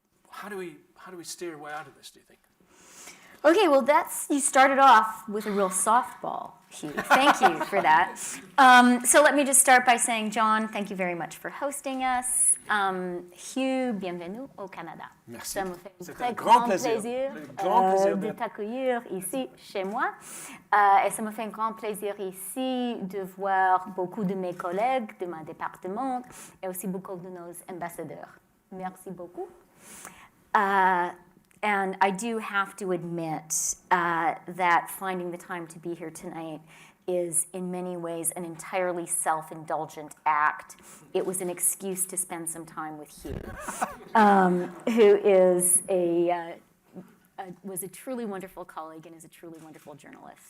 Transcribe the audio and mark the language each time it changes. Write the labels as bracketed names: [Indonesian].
[English] How do we steer a way out of this, do you think? Okay, well, you started off with a real softball. Hugh. Thank you for that. So let me just start by saying, John, thank you very much for hosting us. [French] Hugh, bienvenue au Canada. Merci. Ça me fait un C'est très un grand plaisir de t'accueillir ici chez moi. Et ça me fait un grand plaisir ici de voir beaucoup de mes collègues de mon département et aussi beaucoup de nos ambassadeurs. Merci beaucoup. [English] And I do have to admit that finding the time to be here tonight is in many ways an entirely self-indulgent act. It was an excuse to spend some time with Hugh, who is was a truly wonderful colleague and is a truly wonderful journalist.